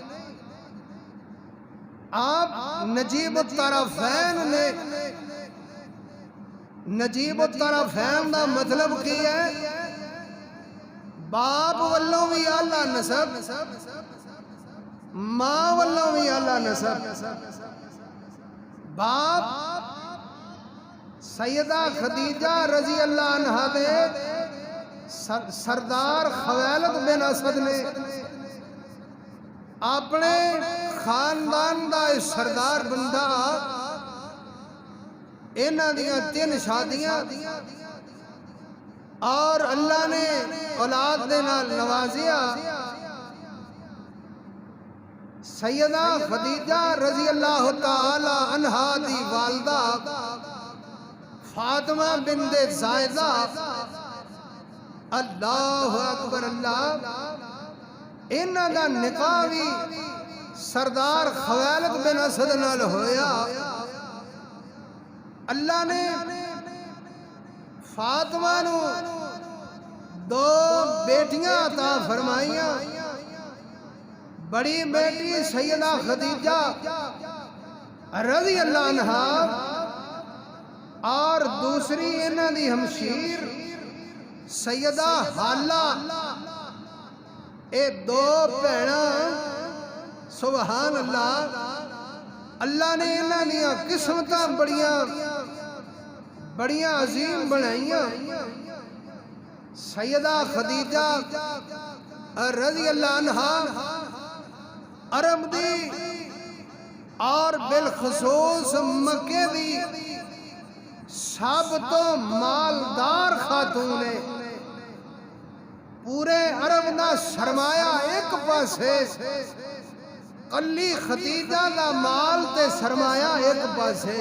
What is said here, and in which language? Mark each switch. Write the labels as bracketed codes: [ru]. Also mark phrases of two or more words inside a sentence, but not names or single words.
[pa] آپ نجیب الطرفین نے، نجیب الطرفین دا مطلب کی ہے باپ والوں بھی اعلیٰ نسب، ماں والوں بھی اعلیٰ نسب۔ باپ سیدہ خدیجہ [ar] رضی اللہ عنہا [pa] دے سردار خویلد بن اسد نے اپنے خاندان دا سردار بندہ انہاں دیاں 3 شادیاں اور اللہ نے اولاد دے نال نوازیا۔ سیدہ خدیجہ [ar] رضی اللہ تعالی عنہا [pa] دی والدہ فاطمہ بنت زائدہ، [ar] اللہ اکبر [pa] اللہ، انہاں دا نکاح بھی سردار خویلد بن اسد نال ہویا۔ اللہ نے فاطمہ نو 2 بیٹیاں عطا فرمائیاں، بڑی بیٹی سیدہ خدیجہ [ar] رضی اللہ عنہا [pa] اور دوسری انہاں دی ہمشیر سیدہ حالہ۔ اے 2 بہناں [ar] سبحان اللہ، [pa] اللہ نے انہاں دیاں قسمتاں بڑیاں عظیم بنائیاں۔ سیدہ خدیجہ [ar] رضی اللہ عنہا [pa] عرب دی اور بالخصوص مکے دی سب تو مالدار خاتون ہے۔ پورے عرب دا سرمایہ ایک پاسے، کلی خدیجہ دا مال تے سرمایہ ایک پاسے۔